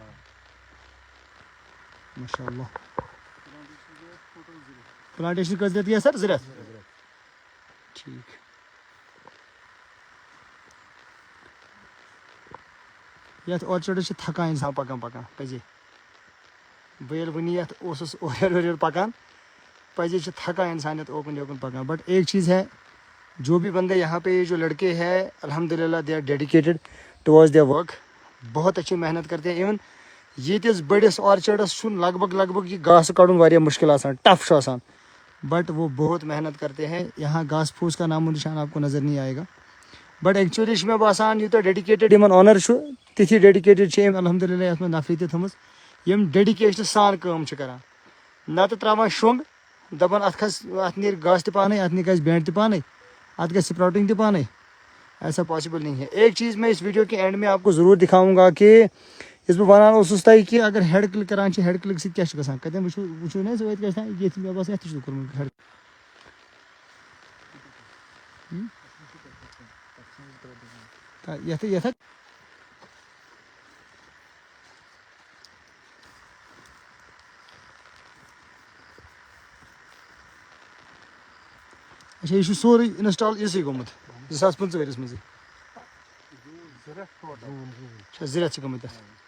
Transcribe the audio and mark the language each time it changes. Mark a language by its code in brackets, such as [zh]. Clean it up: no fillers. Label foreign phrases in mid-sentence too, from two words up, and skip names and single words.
[ks] ماشاء اللہ پلانٹیشن کٔژ رٮ۪تھ گٔے سر 2 رٮ۪تھ ٹھیٖک یتھ آرچڈس چھِ تھکان انسان پکان پزے بہٕ ییٚلہِ وٕنی یتھ اوسُس اورٕ یورٕ پکان پزے چھِ تھکان انسان یتھ اوکن یوکن پکان [ur] بٹ ایک چیز ہے جو بھی بندے یہاں پہ جو لڑکے ہیں الحمدللہ [en] they are dedicated towards their work [ur] بہت اچھی محنت کرتے ہیں [ks] ایون یتس بڑس آرچڈس چھُ لگ بھگ یہ گاسہٕ کڑُن واریاہ مشکل آسان ٹف چھُ آسان [ur] بٹ وہ بہت محنت کرتے ہیں یہاں گھاس پھوس کا نام و نشان آپ کو نظر نہیں آئے گا بٹ [ks] ایکچولی چھُ مےٚ باسان یوٗتاہ ڈیڈیکیٹڈ یِمن اونر چھُ تِتھی ڈیڈیکیٹڈ چھِ أمۍ الحمدللہ یتھ منٛز نفری تہِ تھٲومٕژ یِم ڈیڈیکیشنہٕ سان کٲم چھِ کران نتہٕ تراوان شۄنٛگ دپان اتھ کھس اتھ نیرِ گاسہٕ تہِ پانے اتھ گژھِ بینٛڈ تہِ پانے اتھ گژھِ سپراؤٹنگ تہِ پانے [ur] ایسا پاسبل نہیں ہے ایک چیز میں اس ویڈیو کے اینڈ میں آپ کو ضرور دکھاؤں گا کہ [ks] یُس بہٕ ونان اوسُس تۄہہِ کہ اگر ہیڈ کلک کران چھِ ہیڈ کلک سۭتۍ کیاہ چھُ گژھان کتٮ۪ن وٕچھو نا سۭتۍ گژھِ ییٚتہِ مےٚ باسان یتھ تہِ چھُ کوٚرمُت ہیڈ یتھ اچھا یہ چھُ سورُے انسٹال یِسٕے گوٚمُت 2015 ؤرِیَس منٛزٕے اچھا 2 رٮ۪تھ چھِ گٔمٕتۍ یتھ